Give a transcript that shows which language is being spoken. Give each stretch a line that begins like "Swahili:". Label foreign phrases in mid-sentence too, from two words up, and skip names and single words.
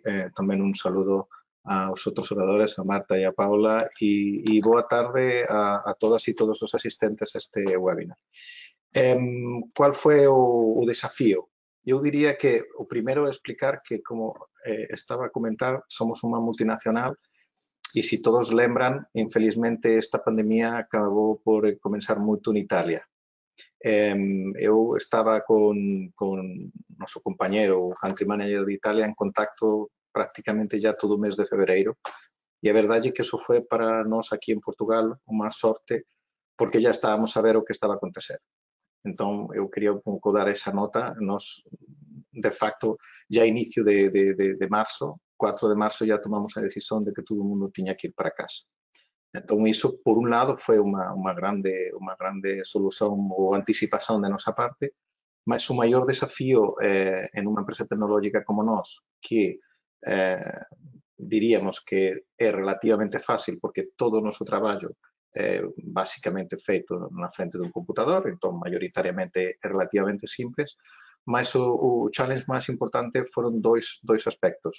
Portuguese: Também um saludo aos outros oradores, a Marta e a Paula, e boa tarde a todas e todos os asistentes a este webinar. Qual foi o desafío? Eu diria que o primeiro é explicar que, como estaba a comentar, somos uma multinacional.
Galician: Y si todos lembran, infelizmente esta pandemia acabou por comenzar moito en Italia. Eu estaba con noso compañero, o country manager de Italia, en contacto prácticamente ya todo o mes de febreiro. E a verdade é que eso foi para nós aquí en Portugal unha sorte,
Portuguese: porque já estávamos a ver o que estava a acontecer. Então, eu queria um pouco dar essa nota. Nós, de facto, já inicio de março, 4 de março, já tomamos a decisão de que todo mundo tinha que ir para casa. Então, isso, por um lado, foi uma grande solução ou antecipação da nossa parte, mas o maior desafio em uma empresa tecnológica como nós, que diríamos que é relativamente fácil, porque todo o nosso trabalho é basicamente feito na frente de um computador, então maioritariamente é relativamente simples, mas o challenge mais importante foram dois aspectos.